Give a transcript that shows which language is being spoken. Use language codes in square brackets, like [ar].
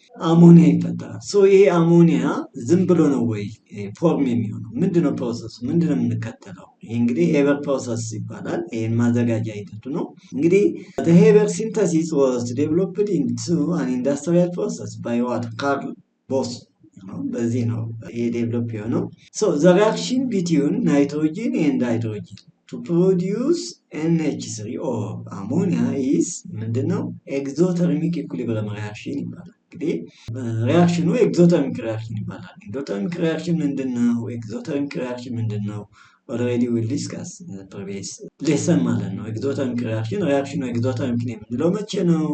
[am] አሞኒያ ይፈጠራል። ይሄ አሞኒያ ዝም ብሎ ነው ወይ ፎርም የሚሆነው? ምንድነው ፕሮሰሱ? ምንድነው የምንከተለው? [en] ይሄ እንግዲህ ሄበር ፕሮሰስ ይባላል። ይሄን ማዘጋጃ ሂደቱ ነው። እንግዲህ the Haber synthesis was developed into an industrial process by what ካርል ቦስ በዚህ ነው ይሄ ዴቨሎፕ የሆነው። the reaction between nitrogen and hydrogen to produce NH3 or ammonia is ምንድነው? [am] ኤግዞተርሚክ ኢኩሊብሪየም ሪአክሽን ይባላል። እንግዲህ ሪአክሽኑ ኤግዞተርሚክ ሪአክሽን ይባላል። ኤግዞተርሚክ ሪአክሽን ምንድነው? ኤግዞተርሚክ ሪአክሽን ምንድነው? already we discuss previous lesson ማለት ነው። ኤግዞተርሚክ ሪአክሽኑ ኤግዞተርሚክ ነው የምንለው መቼ ነው?